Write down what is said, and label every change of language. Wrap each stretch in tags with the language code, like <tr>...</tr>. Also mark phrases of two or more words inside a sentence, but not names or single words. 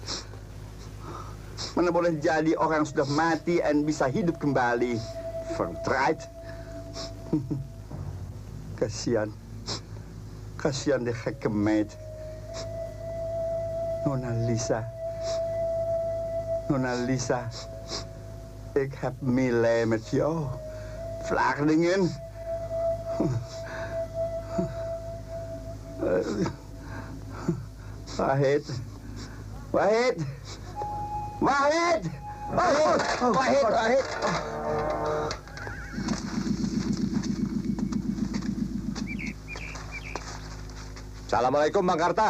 <id>Mana boleh jadi orang sudah mati dan bisa hidup kembali.</id> <nl>Verdraaid. Kasihan. Kasihan die gekke meid. Nona Lisa. Nona Lisa. Ik heb meelij met jou. Flardingen.</nl> <id>Wahid. Wahid. Wahid. Wahid. Wahid. Wahid. Assalamualaikum Bang Karta.</id>